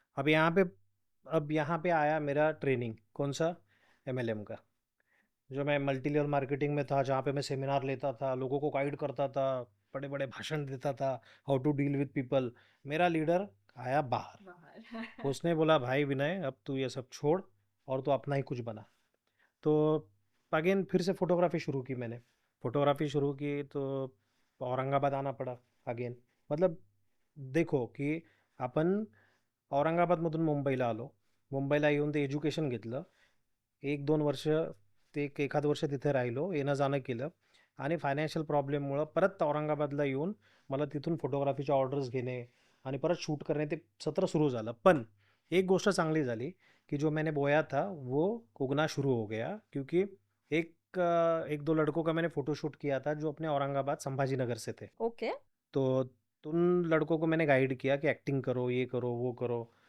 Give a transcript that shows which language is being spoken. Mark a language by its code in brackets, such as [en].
[hi] अब यहाँ पे आया मेरा ट्रेनिंग, कौन सा, MLM का, जो मैं मल्टी लेवल मार्केटिंग में था, जहाँ पे मैं सेमिनार लेता था, लोगों को गाइड करता था, बड़े बड़े भाषण देता था, [en] How to deal with people. [hi] मेरा लीडर आया बाहर, उसने बोला भाई विनय अब तू ये सब छोड़ और तू अपना ही कुछ बना। तो अगेन फिर से फोटोग्राफी शुरू की मैंने, फोटोग्राफी शुरू की तो औरंगाबाद आना पड़ा अगेन। [mr] मतलब देखो की आपण औरंगाबादमधून मुंबईला आलो, मुंबईला येऊन ते एज्युकेशन घेतलं, 1-2 वर्ष ते एखाद वर्ष तिथे राहिलो, येणं जाणं केलं आणि फायनान्शियल प्रॉब्लेममुळं परत औरंगाबादला येऊन मला तिथून फोटोग्राफीच्या ऑर्डर्स घेणे आणि परत शूट करणे, ते सत्र सुरू झालं। पण एक गोष्ट चांगली झाली कि [hi] जो मैंने बोया था वो उगना शुरू हो गया, क्योंकि एक दो लड़कों का मैंने फ़ोटोशूट किया था जो अपने औरंगाबाद संभाजी नगर से थे। [en] Okay. [hi] तो उन लड़कों को मैंने गाइड किया कि एक्टिंग करो, ये करो, वो करो।